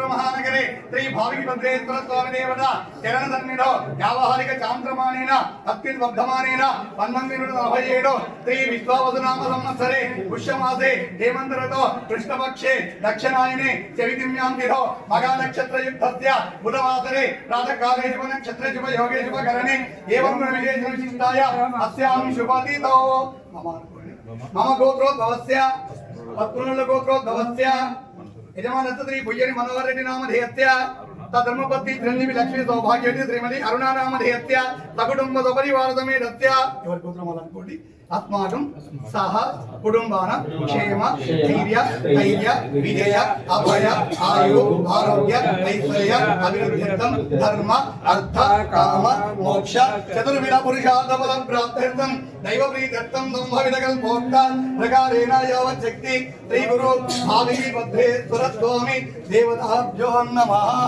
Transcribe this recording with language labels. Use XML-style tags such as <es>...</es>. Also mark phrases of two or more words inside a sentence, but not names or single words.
<sa>महानगरे श्री भाविकीभद्रेश्वर स्वामी देवता चरणसन्निधौ व्यावहारिक चान्द्रमानेन अत्युद्बद्धमानेन 1947 श्री विश्वावसुनाम संवत्सरे पुष्यमासे हेमन्त ऋतौ कृष्णपक्षे दक्षिणायने चवितिम्यां तिथौ मघा नक्षत्र युक्तस्य बुधवासरे प्रातःकाले शुभ नक्षत्र शुभ योगे शुभ करणे एवं विशेष विशिष्टाय अस्यां शुभतिथौ मम गोत्रोद्भवस्य पत्नुल गोत्रोद्भवस्य यजमानस्य श्री पुय्यरि मनोहर रेड्डी नामधेयस्य तद्धर्मपत्नी चिरंजीवी लक्ष्मी सौभाग्यवती श्रीमती अरुणा नामधेयस्य सकुटुंब सपरिवार समेतस्य</sa> <te>ఎవరి గోత్రం అనుకోండి</te> <sa>अस्माकं सह कुटुंबान क्षेम धैर्य धैर्य विजय अभय आयु आरोग्य ऐश्वर्य अभिवृद्ध्यर्थं धर्म अर्थ काम मोक्ष चतुर्विध पुरुषार्थ फलं प्राप्त्यर्थं दैव प्रीत्यर्थं संभवितकल्पोक्त प्रकारेण यावत् शक्ति श्री गुरु भाविकीभद्रेश्वर स्वामी देवताभ्यो नमः.</sa>